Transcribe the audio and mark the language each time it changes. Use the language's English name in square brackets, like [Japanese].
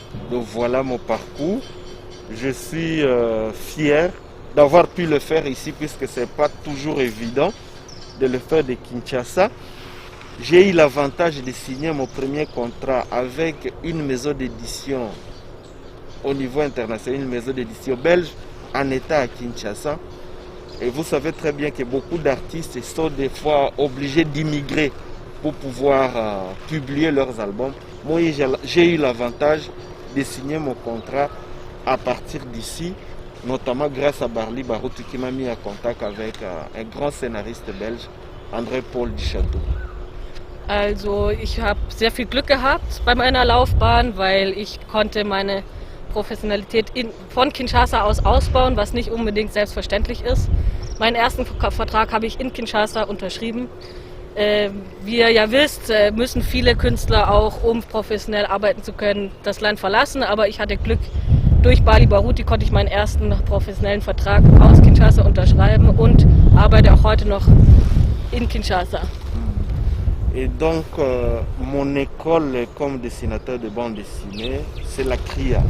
[French] Donc voilà mon parcours. Je suis fier d'avoir pu le faire ici puisque ce n'est pas toujours évident de le faire de Kinshasa. J'ai eu l'avantage de signer mon premier contrat avec une maison d'édition au niveau international, une maison d'édition belge en état à Kinshasa. Et vous savez très bien que beaucoup d'artistes sont des fois obligés d'immigrer pour pouvoir publier leurs albums. Moi, j'ai eu l'avantage de signer mon contrat à partir d'ici, notamment grâce à Barli Barouti qui m'a mis en contact avec un grand scénariste belge, André-Paul Duchâteau. [German] Also ich habe sehr viel Glück gehabt bei meiner Laufbahn, weil ich konnte meine Professionalität von Kinshasa aus ausbauen, was nicht unbedingt selbstverständlich ist. Meinen ersten Vertrag habe ich in Kinshasa unterschrieben. Wie ihr ja wisst, müssen viele Künstler auch, um professionell arbeiten zu können, das Land verlassen. Aber ich hatte Glück, durch Barli Barouti konnte ich meinen ersten professionellen Vertrag aus Kinshasa unterschreiben und arbeite auch heute noch in Kinshasa. [French] Et donc, mon école comme dessinateur de bande dessinée, c'est la CRIA.